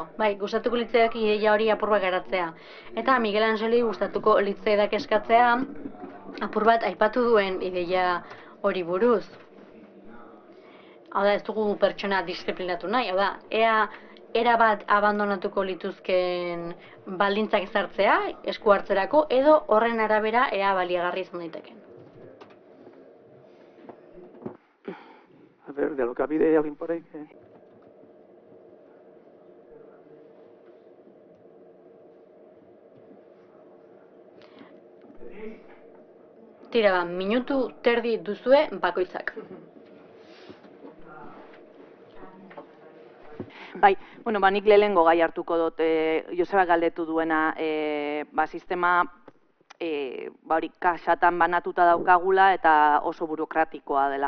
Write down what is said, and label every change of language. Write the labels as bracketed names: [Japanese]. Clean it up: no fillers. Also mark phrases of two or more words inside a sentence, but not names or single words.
[Basque] Bai, gustatuko litzaidak ideia hori apur bat garatzea. Eta Miguel Angeli gustatuko litzaidak eskatzea apur bat aipatu duen ideia hori buruz. Hau da, ez dugu pertsona disiplinatu nahi, hau da, erabat abandonatuko lituzken baldintzak ezartzea, esku hartzerako, edo horren arabera ea baliagarri izan daiteken. [Spanish] A ver, de Alokabide, ¿alguien por ahí? [Basque] Tira ba, minutu terdi duzue bakoitzak. Bai, nik lehengo gai hartuko dut, Joseba galdetu duena, sistema hori kaxatan banatuta daukagula eta oso burokratikoa dela.